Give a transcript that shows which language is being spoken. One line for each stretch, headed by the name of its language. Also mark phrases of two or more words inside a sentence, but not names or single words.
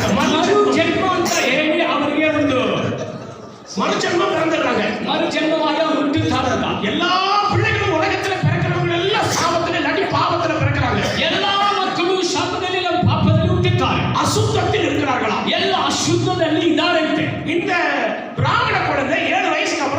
Kannada: ಜನ್ಮ ಅಂತ ಹೇಳಿ ಅವರಿಗೆ ಒಂದು
Tamil: மறுஜென்மம் பிறந்துடுறாங்க.
Kannada: ಮರುಜನ್ಮವಾಗಿ ಅವರು ಹುಟ್ಟುತ್ತಾರಲ್ಲ.
Tamil: எல்லா பிள்ளைகளும் உலகத்துல பிறக்கிறவங்க எல்லாம் சாபத்துல இல்லாட்டி பாவத்துல பிறக்கிறாங்க.
Kannada: ಎಲ್ಲಾ ಮಕ್ಕಳು ಶಾಪದಲ್ಲಿ ನಮ್ಮ ಪಾಪದಲ್ಲಿ ಹುಟ್ಟುತ್ತಾರೆ.
Tamil: அசுத்தத்தில் இருக்கிறார்களா?
Kannada: ಎಲ್ಲ ಅಶುದ್ಧದಲ್ಲಿ ಇದ್ದಾರಂತೆ.
Tamil: இந்த பிராமண குழந்தை 7 வயசுக்கு